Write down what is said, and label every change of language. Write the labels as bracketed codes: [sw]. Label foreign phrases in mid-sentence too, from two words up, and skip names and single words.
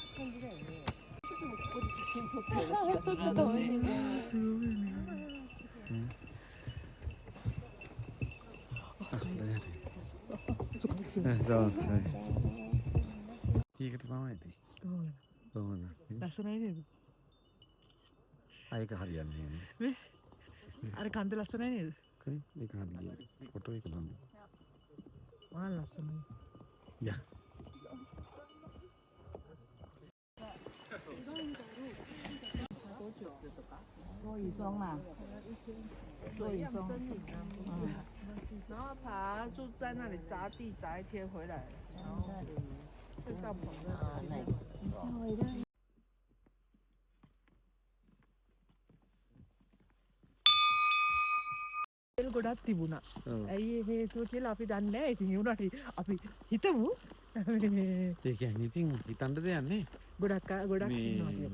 [si] ඒකට තමයි ඉතින්. කොහොමද? ලස්සනයි නේද? ආයක හරියන්නේ නැහැ. මේ අර කන්ද ලස්සනයි නේද? ඒක හරියන්නේ. ෆොටෝ එක දාන්න. මා ලස්සනයි. යා. [zh] 多一双嘛，多一双。然后爬就在那里砸地砸一天回来，然后就帐篷那里。 [si] තෙල් ගොඩක් තිබුණා. ඇයි හේතුව කියලා අපි දන්නේ නැහැ. ඉතින් ඒ උනාට අපි හිතමු ඒ කියන්නේ ඉතින් හිතන්න දෙයක් නැහැ. ගොඩක් ඉන්නවා කියලා.